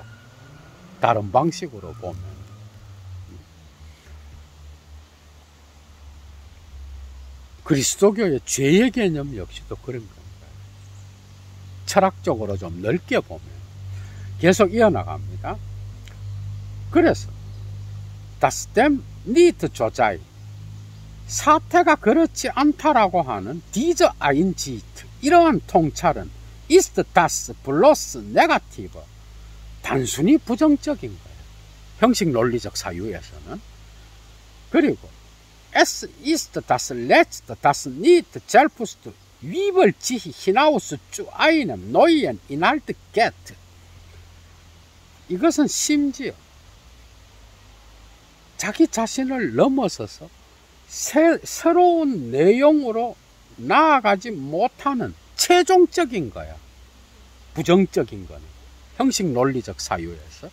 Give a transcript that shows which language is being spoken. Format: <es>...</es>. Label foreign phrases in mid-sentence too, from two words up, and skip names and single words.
<ko>다른 방식으로 보면. 그리스도교의 죄의 개념 역시도 그런 겁니다. 철학적으로 좀 넓게 보면 계속 이어나갑니다.</ko> <de>그래서 Das dem nicht so sei.</de> <ko>사태가 그렇지 않다라고 하는</ko> <de>diese Einsicht,</de> <ko>이러한 통찰은</ko> <de>ist das bloß negative,</de> <ko>단순히 부정적인 거예요. 형식 논리적 사유에서는.</ko> <de>그리고 es ist das letzte, das nicht selbst über sich hinaus zu einem neuen Inhalt geht.</de> <ko>이것은 심지어 자기 자신을 넘어서서 새로운 내용으로 나아가지 못하는 최종적인 거야. 부정적인 거는. 형식 논리적 사유에서.</ko>